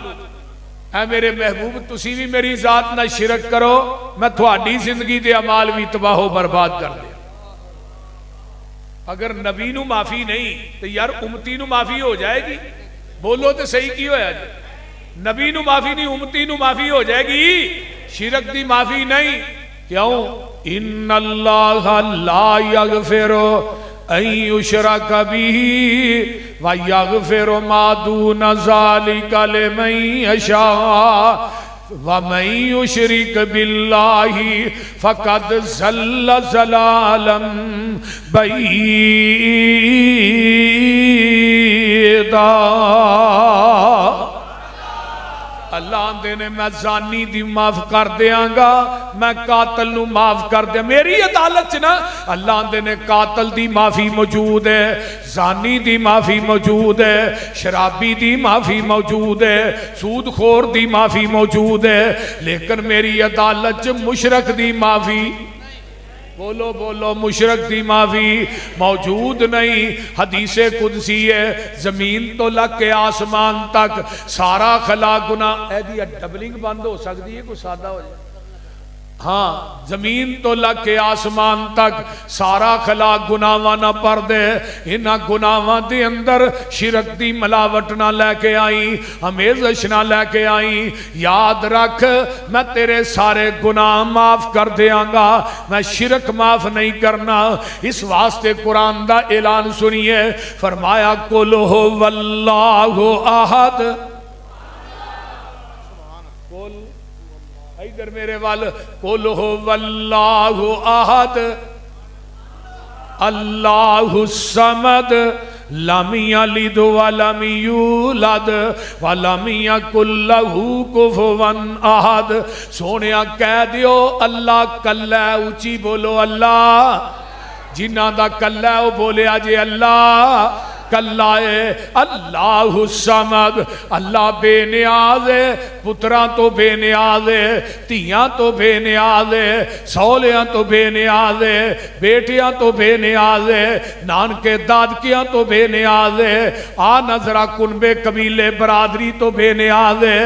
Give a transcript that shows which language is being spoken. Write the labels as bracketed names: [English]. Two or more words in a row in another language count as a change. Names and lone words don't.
[Punjabi] اے میرے محبوب تسی بھی میری ذات نا شرک کرو، میں تہاڈی زندگی دے اعمال بھی تباہ برباد کر دے. اگر نبی نوں معافی نہیں تو یار امتی نوں معافی ہو جائے گی. بولو تو سہی کی ہویا جی، نبی نوں معافی نہیں امتی نوں معافی ہو جائے گی، شرک دی معافی نہیں. क्यों? [Arabic] إن الله لا يغفر أن يشرك به ويغفر ما دون ذلك لمن يشاء ومن يشرك بالله فقد ضل ضلالا بعيدا. [Punjabi] اللہ آندے نے میں زانی دی معاف کر دینگا، میں قاتل نوں معاف کر دے. میری عدالت چ نا اللہ آندے نے قاتل دی معافی موجود ہے، زانی دی معافی موجود ہے، شرابی دی معافی موجود ہے، سودخور دی معافی موجود ہے، لیکن میری عدالت چ مشرک دی معافی، بولو بولو، مشرک دی معافی موجود نہیں. حدیث قدسی ہے، زمین توں لگ کے آسمان تک سارا خلا گناہ، ایدی ڈبلنگ بند ہو سکتی ہے، کوئی سادہ ہو جائے. ہاں، زمین توں لگ کے آسمان تک سارا خلا گناہواں نا پر دے، انہاں گناہواں دے اندر شرک دی ملاوٹ نا لے کے آئی، آمیزش نا لے کے آئی. یاد رکھ، میں تیرے سارے گناہ معاف کر دینگا، میں شرک معاف نہیں کرنا. اس واسطے قرآن دا اعلان سنیے، فرمایا [Arabic] قل هو الله أحد, [Punjabi] ادھر میرے وال, [Arabic] قل هو الله أحد الله الصمد لم يلد ولم يولد ولم يكن له كفوا أحد. [Punjabi] سوہنیا کہہ دیو اللہ کلا، اُچی بولو اللہ، جنہاں دا کلا او بولے اجے اللہ کلا ہے. [Arabic] الله الصمد, [Punjabi] اللہ بے نیاز ہے، پتراں توں بے نیاز ہے، دھیاں توں بے نیاز ہے، سولیاں توں بے نیاز ہے، بیٹیاں توں بے نیاز ہے، نانکے دادکیاں توں بے نیاز ہے، آ نظرا کنبے قبیلے برادری توں بے نیاز ہے.